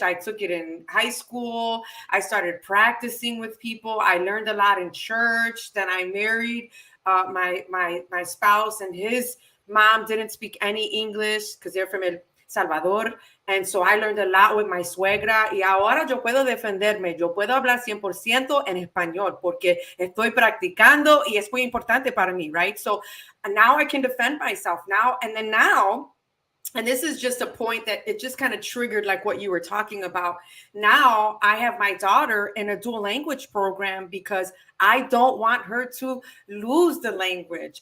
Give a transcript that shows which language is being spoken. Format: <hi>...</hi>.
<en>I took it in high school. I started practicing with people. I learned a lot in church. Then I married my spouse, and his mom didn't speak any English because they're from El Salvador. And so I learned a lot with my suegra.</en> <es>Y ahora yo puedo defenderme. Yo puedo hablar 100% en español porque estoy practicando y es muy importante para mí, right?</es> <en>So now I can defend myself now. And this is just a point that it just kind of triggered like what you were talking about. Now I have my daughter in a dual language program because I don't want her to lose the language.</en>